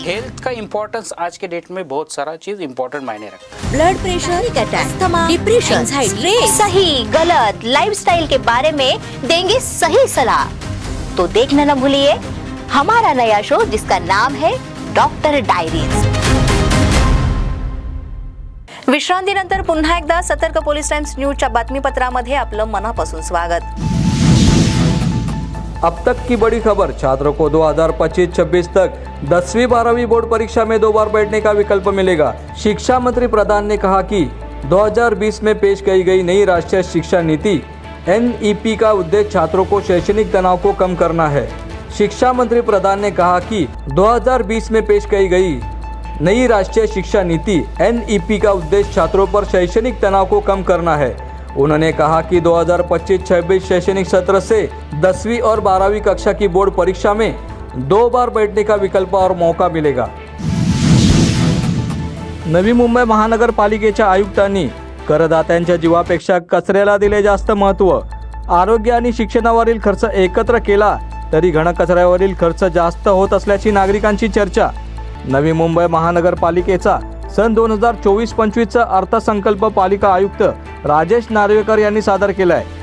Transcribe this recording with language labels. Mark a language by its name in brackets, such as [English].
[Hindi] Health का importance आज के डेट में बहुत सारा चीज इम्पोर्टेंट मायने रखता है। Blood pressure, asthma, depression, stress, सही गलत लाइफस्टाइल के बारे में देंगे सही सलाह। तो देखना न भूलिए हमारा नया शो जिसका नाम है डॉक्टर डायरीज। [Marathi] विश्रांतीनंतर पुन्हा एकदा सतर्क पोलीस टाइम्स न्यूजच्या बातमीपत्रामध्ये आपलं मनापासून स्वागत। [Hindi] अब तक की बड़ी खबर, छात्रों को 2025-26 तक 10वीं 12वीं बोर्ड परीक्षा में 2 बार बैठने का विकल्प मिलेगा। शिक्षा मंत्री प्रधान ने कहा कि 2020 में पेश की गई नई राष्ट्रीय शिक्षा नीति NEP का उद्देश्य छात्रों को शैक्षणिक तनाव को कम करना है। शिक्षा मंत्री प्रधान ने कहा कि 2020 में पेश की गई नई राष्ट्रीय शिक्षा नीति NEP का उद्देश्य छात्रों पर शैक्षणिक तनाव को कम करना है। उन्होंने कहा कि 2025-26 शैक्षणिक सत्र से 10वीं और 12वीं कक्षा की बोर्ड परीक्षा में 2 बार बैठने का विकल्प और मौका मिलेगा। [Marathi] नवी मुंबई महानगरपालिकेच्या आयुक्तांनी करदात्यांच्या जीवापेक्षा कचऱ्याला दिले जास्त महत्त्व। आरोग्य आणि शिक्षणावरील खर्च एकत्र केला तरी घनकचऱ्यावरील खर्च जास्त होत असल्याची नागरिकांची चर्चा। नवी मुंबई महानगरपालिकेचा सन 2024-25चा अर्थसंकल्प पालिका आयुक्त राजेश नार्वेकर यांनी सादर केलाय।